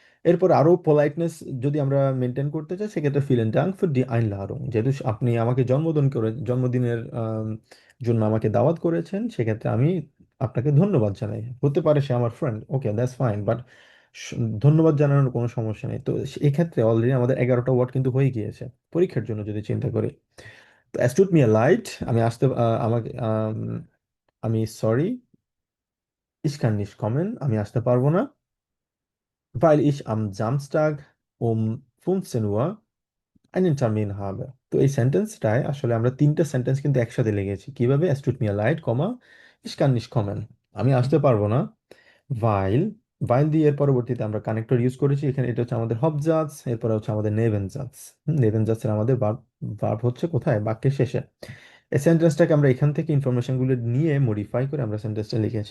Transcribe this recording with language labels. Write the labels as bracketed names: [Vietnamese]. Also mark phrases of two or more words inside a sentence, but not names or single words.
[Bangla] এরপর আরো পোলাইটনেস যদি আমরা মেনটেন করতে চাই, সেক্ষেত্রে [German] vielen Dank für die Einladung, [Bangla] যেহেতু আপনি আমাকে জন্মদিনের জন্য আমাকে দাওয়াত করেছেন, সেক্ষেত্রে আমি আপনাকে ধন্যবাদ জানাই। হতে পারে সে আমার ফ্রেন্ড, [English] okay that's fine, [Bangla] বাট ধন্যবাদ জানানোর কোনো সমস্যা নেই। তো এক্ষেত্রে অলরেডি আমাদের 11টা ওয়ার্ড কিন্তু হয়ে গিয়েছে পরীক্ষার জন্য যদি চিন্তা করি। [German] তো es tut mir leid, [Bangla] আমি আসতে আমাকে আমি সরি, [German] ich kann nicht kommen, [Bangla] আমি আসতে পারবো না, [German] weil ich am Samstag um 15 Uhr einen Termin habe। [Bangla] তো এই সেন্টেন্সটায় আসলে আমরা তিনটা সেন্টেন্স কিন্তু একসাথে লেগেছি কিভাবে, [German] es tut mir leid, কমা, ich kann nicht kommen, [Bangla] আমি আসতে পারবো না, ভাইল, ভাইল দিয়ে এর পরবর্তীতে আমরা কানেক্টর ইউজ করেছি এখানে, এটা হচ্ছে আমাদের হবজাজ, এরপরে হচ্ছে আমাদের নেভেনজাজ। নেভেনজাজের আমাদের ভার্ব, ভার্ব হচ্ছে কোথায়, বাক্যের শেষে। এই সেন্টেন্সটাকে আমরা এখান থেকে ইনফরমেশনগুলো নিয়ে মডিফাই করে আমরা সেন্টেন্সটা লিখেছি।